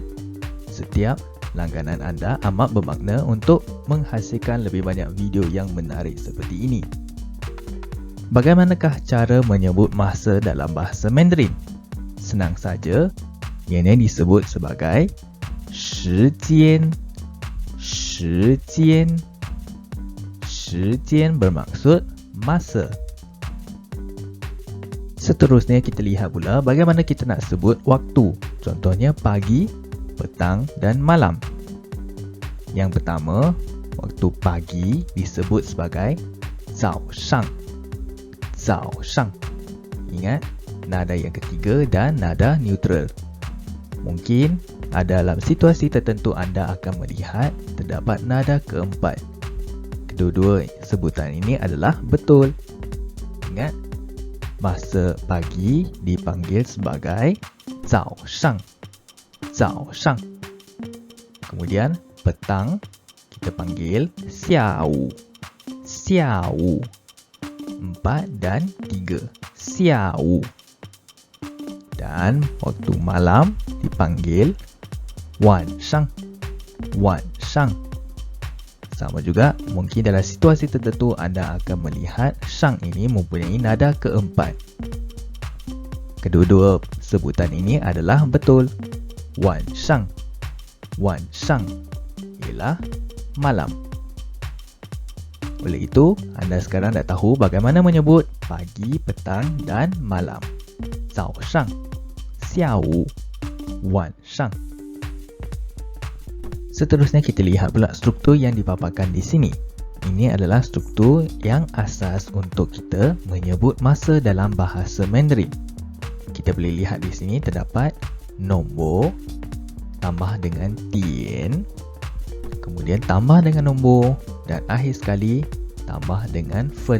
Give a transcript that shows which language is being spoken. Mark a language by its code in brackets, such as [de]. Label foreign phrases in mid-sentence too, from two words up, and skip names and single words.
[ms] Setiap langganan anda amat bermakna untuk menghasilkan lebih banyak video yang menarik seperti ini. Bagaimanakah cara menyebut masa dalam bahasa Mandarin? Senang saja, ianya disebut sebagai 时间. 时间. 时间 bermaksud masa. Seterusnya kita lihat pula bagaimana kita nak sebut waktu. Contohnya pagi, petang dan malam. Yang pertama, waktu pagi disebut sebagai 早上. [zh] 早上. [ms] Ingat, nada yang ketiga dan nada neutral. Mungkin dalam situasi tertentu anda akan melihat terdapat nada keempat. Kedua-dua sebutan ini adalah betul. Ingat, masa pagi dipanggil sebagai 早上. [zh] 早上. [ms] Kemudian petang kita panggil 下午. 下午. 4 dan 3. [zh] 下午. [ms] Dan waktu malam dipanggil 晚上. [zh] 晚上. [ms] Sama juga, mungkin dalam situasi tertentu anda akan melihat shang ini mempunyai nada keempat. Kedua-dua sebutan ini adalah betul. 晚上. 晚上 ialah malam. Oleh itu, anda sekarang dah tahu bagaimana menyebut pagi, petang dan malam. [zh] 早上, 下午, 晚上. [ms] Seterusnya kita lihat pula struktur yang dipaparkan di sini. Ini adalah struktur yang asas untuk kita menyebut masa dalam bahasa Mandarin. Kita boleh lihat di sini terdapat nombor tambah dengan tian, kemudian tambah dengan nombor dan akhir sekali tambah dengan fen.